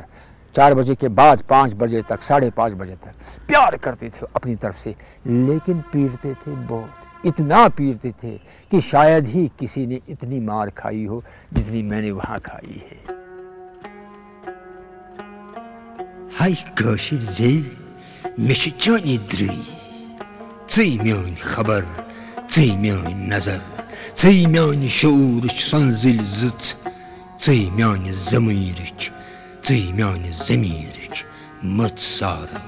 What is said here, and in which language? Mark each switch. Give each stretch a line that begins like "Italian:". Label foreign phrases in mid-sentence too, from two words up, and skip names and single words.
Urdu: 4 بجے کے بعد 5 بجے تک، 5:30 بجے تک پیار کرتے تھے اپنی طرف سے. لیکن پیٹتے تھے بہت، اتنا پیٹتے تھے کہ شاید ہی کسی نے اتنی مار کھائی ہو جتنی میں نے وہاں کھائی ہے.
Kashmiri: ہائی کاشر زی مش چانی دری، ژی میٲنۍ خبر، ژی میٲنۍ نظر، ژی میانہِ شعوٗرٕچ سۄنزٕلۍ زٕژ، ژٕے میانہِ ضمیٖرٕچ، ژٕے میانہِ ضمیٖرٕچ مٔژ سارنٛگ.